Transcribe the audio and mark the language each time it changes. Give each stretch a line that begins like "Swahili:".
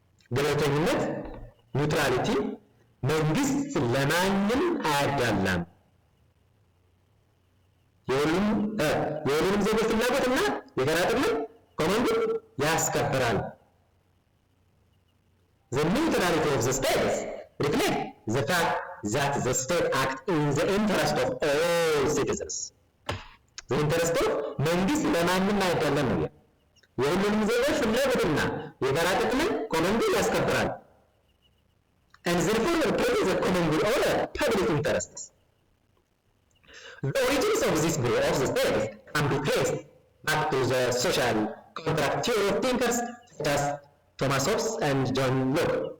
Amharic: ገለልተኝነት ኒውትራሊቲ መንግስት ለማንም አያዳላም የሁሉንም ዜጎች ፍላጎትና የጋራ ጥቅምን ኮመን ጉድ ያስከብራል።
English: The neutrality of the state reflects the fact that the state acts in the interest of all citizens. The interest of
Amharic: መንግስት ለማንም አያዳላም ነው የሁሉንም ዜጎች ፍላጎትና የጋራ ጥቅምን ኮመን ጉድ ያስከብራል።
English: And therefore protects the common good or public interests. The origins of this view of the state can be traced back to the social contract theory of thinkers such as Thomas Hobbes and John Locke.